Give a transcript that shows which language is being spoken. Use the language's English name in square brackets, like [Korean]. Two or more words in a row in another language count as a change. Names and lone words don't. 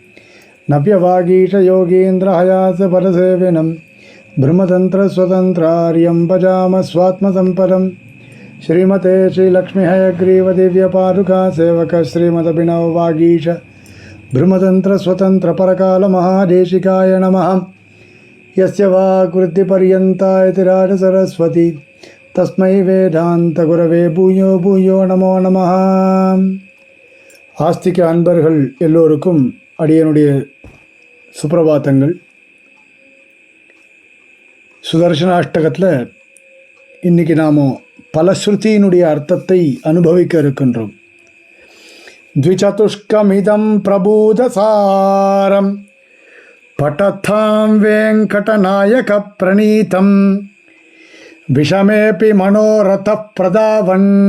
[Sanskrit] नव्यवागीशयोगीन्द्रहयासपरसेविनं ब्रह्मतन्त्रस्वतन्त्रार्यं भजामः स्वात्मसम्पदम् श्रीमते श्रीलक्ष्मी हयग्रीव दिव्य पादुका सेवक श्रीमदभिनव वागीश ब्रह्मतंत्र स्वतंत्र परकाल महादेशिकाय नमः। यस्य वाक्वृत्तिपर्यन्ता यतिराज सरस्वती तस्मै वेदांत गुरवे भूयो भूयो नमो नमः। [Tamil] ஆஸ்திக அன்பர்கள் எல்லோருக்கும் அடியனுடைய சுப்பிரபாதங்கள். சுதர்சனாஷ்டகத்தில் இன்றைக்கி நாம் பலஸ்ருதியினுடைய அர்த்தத்தை அனுபவிக்க இருக்கின்றோம். [Sanskrit] द्विचतुष्कमिदं प्रभूतसारं पठतां वेङ्कटनायक प्रणीतम् विषमेऽपि मनोरथ प्रधावन्